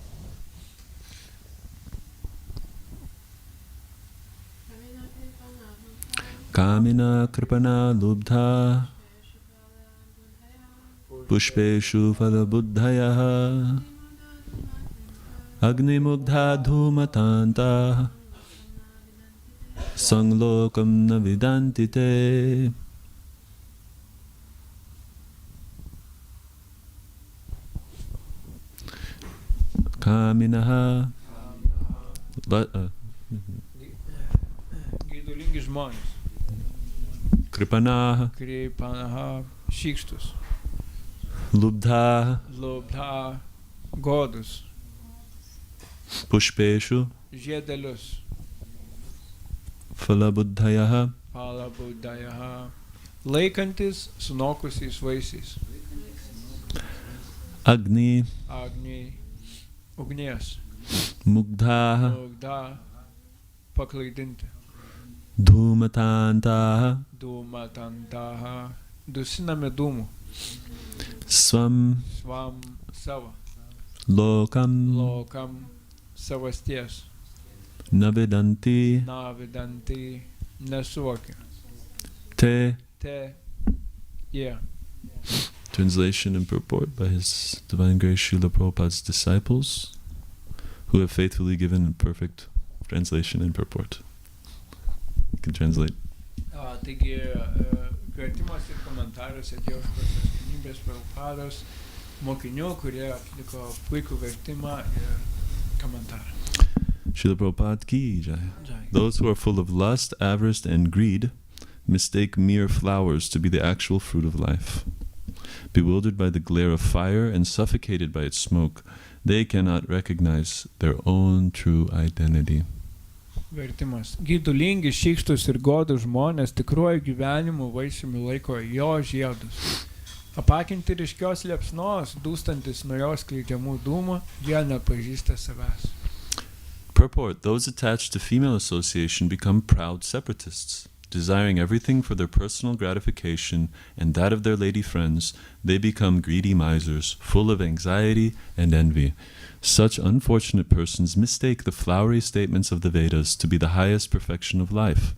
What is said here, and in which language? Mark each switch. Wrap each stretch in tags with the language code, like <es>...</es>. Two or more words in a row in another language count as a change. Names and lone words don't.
<sa>Kamina kripana lubdha Pushpeshu phala buddhaya Agni mugdha dhumatanta Sanglokam navidantite Kaminaha</sa> <lt>Geidulingi žmonės.</lt> <sa>Kripanaha</sa> <lt>Kripanaha šykštus.</lt> <sa>Lubdha</sa> <lt>Lubdha godus.</lt> <sa>Pushpeshu</sa> <lt>Žiedelius.</lt> <sa>Phala buddhayaha Phala buddhayaha.</sa> <lt>Laikantis sunokusiais vaisiais.</lt> <sa>Agni Agni.</sa> <lt>Ugnies.</lt> <sa>Mugdha</sa> <lt>Mugdha. Paklaidinti.</lt> <sa>Dhumatanta</sa> <lt>Dhumatantaha. Dusinami dūmų.</lt> <sa>Svam</sa> <lt>Svam savo.</lt> <sa>Lokam</sa> <lt>Lokam savasties.</lt> <sa>Navidanti</sa> <lt>Navidanti. Nesuvokia.</lt> <sa>Te. Te.</sa> <en>Yeah. Translation and purport by His Divine Grace Srila Prabhupada's disciples, who have faithfully given perfect translation and purport. You can translate.</en> <lt>Taigi, vertimas ir komentaras atėjo iš Pačios Vienybės Prabhupados mokinių, kurie atliko puikų vertimą ir komentarą.</lt> <hi>Srila Prabhupada ki jai. Jai.</hi> <en>Those who are full of lust, avarice, and greed mistake mere flowers to be the actual fruit of life. Bewildered by the glare of fire and suffocated by its smoke, they cannot recognize their own true identity.</en> <lt>Vertimas. Gydulingi, šykštus ir godūs žmonės tikruoju gyvenimu vaisiumi laiko jo žiedus. Apakinti ryškios liepsnos, dūstantis nuo jos skleidžiamų dūmų, jie nepažįsta savęs.</lt> <en>Purport: those attached to female association become proud separatists. Desiring everything for their personal gratification and that of their lady friends, they become greedy misers, full of anxiety and envy. Such unfortunate persons mistake the flowery statements of the Vedas to be the highest perfection of life.</en>